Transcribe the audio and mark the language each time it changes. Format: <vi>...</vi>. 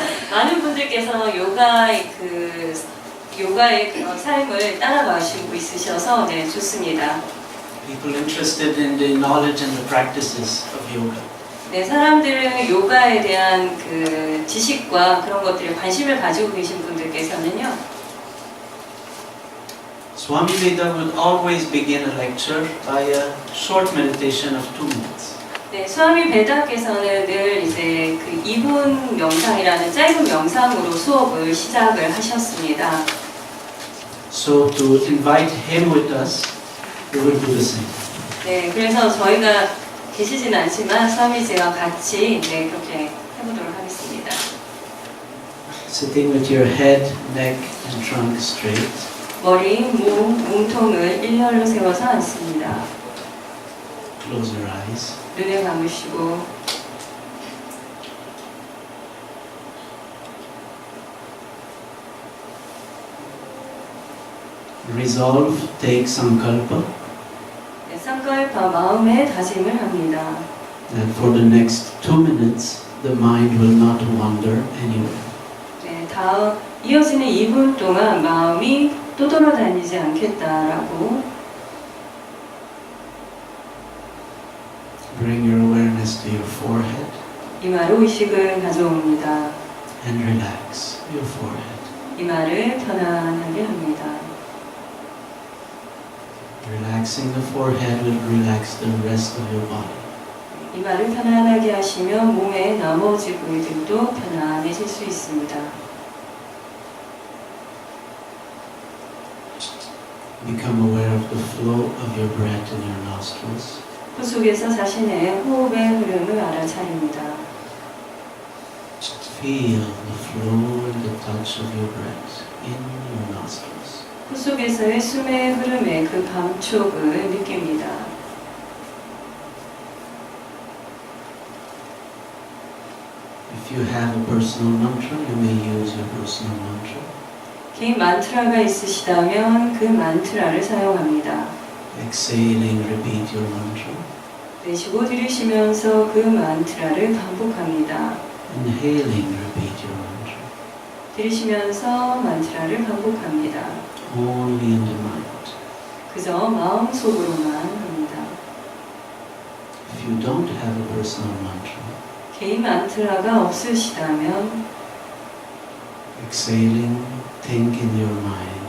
<ko>많은 분들께서 요가의 그런 삶을 따라가시고 있으셔서 네, 좋습니다.</ko> <en>People interested in the knowledge and the practices of yoga.</en> <ko>네, 사람들은 요가에 대한 그 지식과 그런 것들에 관심을 가지고 계신 분들께서는요.</ko> <en>Swami Veda would always begin a lecture by a short meditation of 2 minutes.</en> <ko>네, 수아미 베다께서는 늘 이제 그 2분 명상이라는 짧은 명상으로 수업을 시작을 하셨습니다.</ko> <en>So to invite him with us, we will do the same.</en> <ko>네, 그래서 저희가 계시진 않지만 수아미씨와 같이 네, 그렇게 해보도록 하겠습니다.</ko> <en>Sitting with your head, neck and trunk straight.</en> <ko>머리, 몸통을 일렬로 세워서 앉습니다.</ko> <en>Close your eyes.</en> <ko>눈을 감으시고</ko> <en>Resolve, take sankalpa</en> <ko>네, 상kalpa 마음의 다짐을 합니다.</ko> <en>that for the next 2 minutes the mind will not wander anywhere.</en> <ko>네, 다음 이어지는 2분 동안 마음이 또 돌아다니지 않겠다라고</ko> <en>Bring your awareness to your forehead</en> <ko>이마로 의식을 가져옵니다.</ko> <en>and relax your forehead.</en> <ko>이마를 편안하게 합니다.</ko> <en>Relaxing the forehead will relax the rest of your body.</en> <ko>이마를 편안하게 하시면 몸의 나머지 부위들도 편안해질 수 있습니다.</ko> <en>Become aware of the flow of your breath in your nostrils.</en> <ko>코 속에서 자신의 호흡의 흐름을 알아차립니다.</ko> <en>Feel the flow and the touch of your breath in your nostrils.</en> <ko>코 속에서의 숨의 흐름의 그 감촉을 느낍니다.</ko> <en>If you have a personal mantra, you may use your personal mantra.</en> <ko>개인 만트라가 있으시다면 그 만트라를 사용합니다.</ko> <en>Exhaling, repeat your mantra.</en> <ko>내쉬고 들이쉬면서 그 만트라를 반복합니다.</ko> <en>Inhaling, repeat your mantra.</en> <ko>들이쉬면서 만트라를 반복합니다.</ko> <en>Only in the mind.</en> <ko>그저 마음속으로만 합니다.</ko> <en>If you don't have a personal mantra,</en> <ko>개인 만트라가 없으시다면</ko> <en>exhaling, think in your mind.</en>